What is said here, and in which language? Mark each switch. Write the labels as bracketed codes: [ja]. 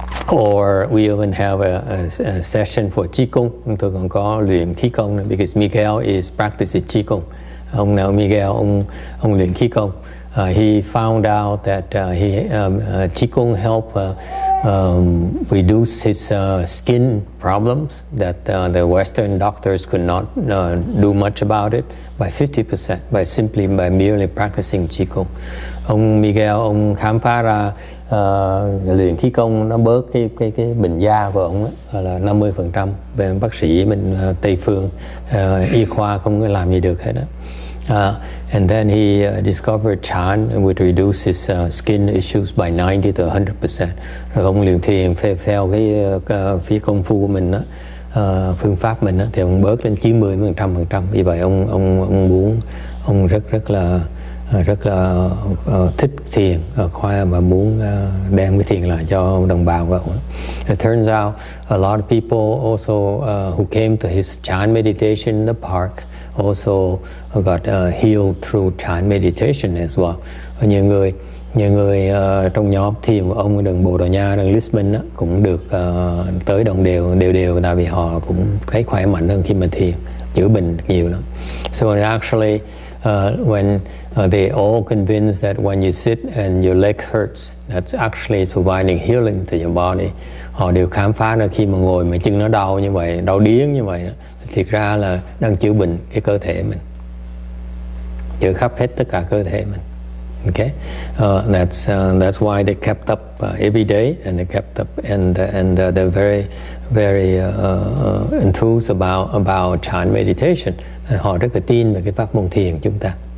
[en] Or we even have a session for Qigong. [vi] Chúng tôi còn có luyện khí công, [en] because Miguel is practicing Qigong. [vi] Miguel luyện khí công. [en] He found out that Qigong helped reduce his skin problems that the Western doctors could not do much about it by 50% by merely practicing Qigong. [vi] Ông Miguel khám phá ra luyện khí công nó bớt cái bệnh da của ông là 50%. Về bác sĩ bên Tây phương y khoa không có làm gì được hết đó. [en] And then he discovered Chan would reduce his skin issues by 90 to 100%. [vi] Rồi ông luyện thiền theo cái phía công phu của mình đó, phương pháp mình thì ông bớt lên 90%. Vì vậy ông muốn, ông rất là thích thiền khoa và muốn đem cái thiền lại cho đồng bào của ông. [en] It turns out a lot of people also who came to his Chan meditation in the park also got healed through Chan meditation as well. [vi] Nhiều người trong nhóm thiền của ông ở đường Bồ Đào Nha, đường Lisbon cũng được tới đồng đều tại vì họ cũng thấy khỏe mạnh hơn khi mình thiền, chữa bệnh nhiều lắm. [en] So actually when they all convinced that when you sit and your leg hurts, that's actually providing healing to your body. [vi] Họ đều khám phá ra khi mà ngồi mà chân nó đau như vậy, đau điếng như vậy, thiệt ra là đang chữa bệnh cái cơ thể mình, chữa khắp hết tất cả cơ thể mình. [en] Okay, that's why they kept up every day, and they kept up, and they're very enthused about Chan meditation. [vi] Họ rất là tin về cái pháp môn thiền chúng ta.